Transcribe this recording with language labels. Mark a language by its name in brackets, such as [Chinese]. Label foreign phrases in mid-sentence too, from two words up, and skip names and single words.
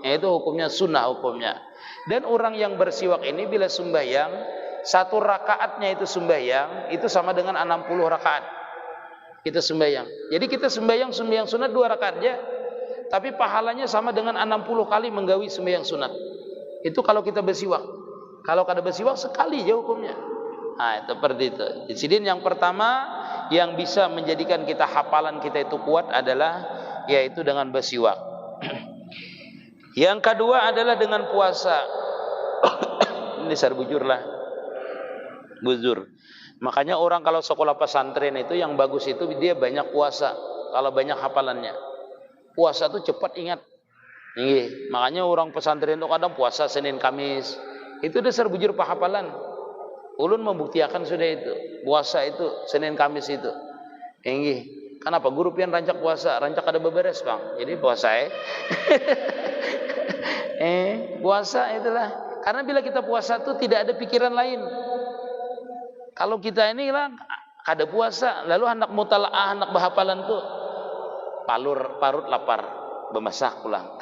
[Indonesian] Itu hukumnya sunnah hukumnya. Dan orang yang bersiwak ini bila sembahyang, 1 rakaatnya itu sembahyang, itu sama dengan 60 rakaat. Kita sembahyang. Jadi kita sembahyang sunat 2 rakaat aja. Tapi pahalanya sama dengan 60 kali menggawi sembahyang sunat. Itu kalau kita bersiwak. [Banjar] Kalau kada bersiwak sekali aja hukumnya. Nah, itu seperti itu. [Indonesian] Di sini yang pertama yang bisa menjadikan kita hafalan kita itu kuat adalah yaitu dengan bersiwak. Yang kedua adalah dengan puasa. [Banjar] Ini bujur lah. Buzur. [Indonesian] Makanya orang kalau sekolah pesantren itu yang bagus itu dia banyak puasa. Kalau banyak hafalannya. Puasa itu cepat ingat. Makanya orang pesantren itu kadang puasa Senin Kamis. [Banjar] Itu dasar bujur hafalan. Ulun membuktikan sudah itu. Puasa itu Senin Kamis itu. Kenapa guru pian rancak puasa, rancak ada beberes Bang. [Indonesian] Jadi puasa puasa itulah. Karena bila kita puasa itu tidak ada pikiran lain. Kalau kita ini lah kada puasa, lalu hendak mutalaah, hendak berhafalan tuh parut lapar, bemasak pulang.